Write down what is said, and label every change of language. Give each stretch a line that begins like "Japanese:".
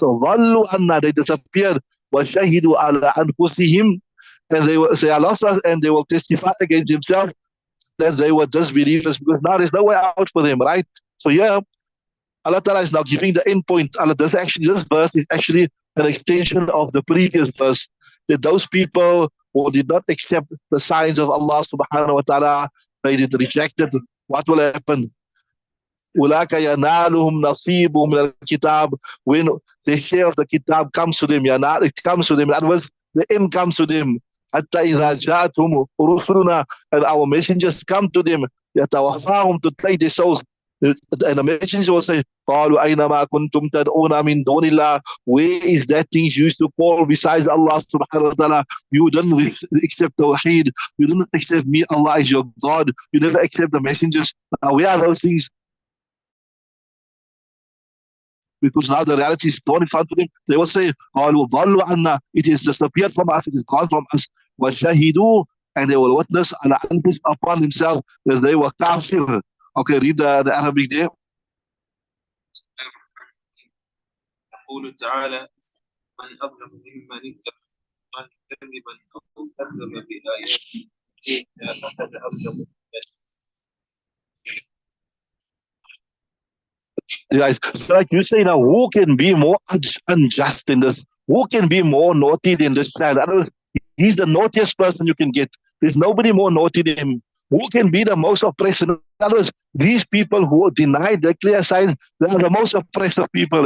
English: They disappeared.
Arabic: وَشَهِدُوا عَلَىٰ أَنفُسِهِمْ,
English: and they are lost to us, and they will testify against themselves that they were disbelievers, because now there's no way out for them, right? So yeah, Allah Ta'ala is now giving the end point. This verse is actually an extension of the previous verse. That those people who did not accept the signs of Allah subhanahu wa ta'ala, they did rejected. What will happen?
Arabic: أولئك ينالهم نصيبهم من الكتاب.
English: When the share of the kitab comes to them, it comes to them. In other words, the end comes to them.
Arabic: حتى إذا جاءتهم رسلنا,
English: and our messengers come to them,
Arabic: يتوفاهم,
English: to take their souls. And the messenger will say,
Arabic: قالوا أينما كنتم تدعون من دون الله,
English: where is that things you used to call besides Allah subhanahu wa ta'ala? You didn't accept Tawheed, you didn't accept me, Allah is your God, you never accept the messengers. Now where are those things? Because now the reality is gone in front of them. They will say,
Arabic: قالوا ضلوا عنا,
English: it is disappeared from us, it is gone from us.
Arabic: وشهدوا,
English: and they will witness upon themselves that they were kafir. Okay, read the Arabic there.
Arabic: يقول تعالى من أظلم ممن افترى كذبا أو كذب بآياته فقد أظلم.
English: Guys, so like you say now, who can be more unjust in this? Who can be more naughty than this child? In other words, he's the naughtiest person you can get. There's nobody more naughty than him. Who can be the most oppressive? In other words, these people who deny the clear signs, they are the most oppressive people.